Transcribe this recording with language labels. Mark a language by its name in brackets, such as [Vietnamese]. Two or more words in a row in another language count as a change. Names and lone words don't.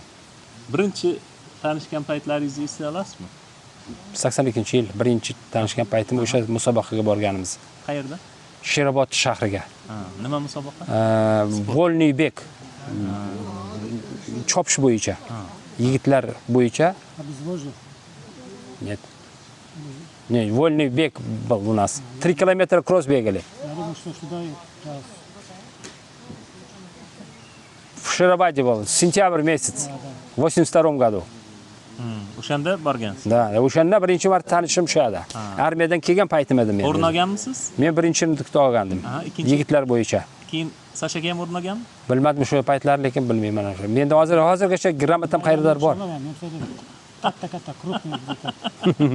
[Uzbek] Birinchi tanishgan paytlaringizni eslay olasizmi? 82-yil birinchi tanishgan paytim o'sha musobaqaga borganimiz. Qayerda? Sherobod shahriga. Nima musobaqa? [Russian] вольный бег. [Uzbek] Chopish bo'yicha. Yigitlar bo'yicha. [Russian] Нет. Не, вольный бег был у нас. 3 километра кросс бегали. В Шерабаде был, сентябрь месяц, в 82 году. [Uzbek] O'shanda borgansiz. Да, o'shanda birinchi marta tanishim shu edi. Armiyadan kelgan paytim edi men. O'rin olganmisiz? Men birinchini olgandim. Yigitlar bo'yicha. Keyin Sashaka ham o'rin olganmi? Bilmadim shu paytlar, lekin bilmayman o'sha. Menda hozirgacha grammatam qayerdadir bor. Katta, крупный.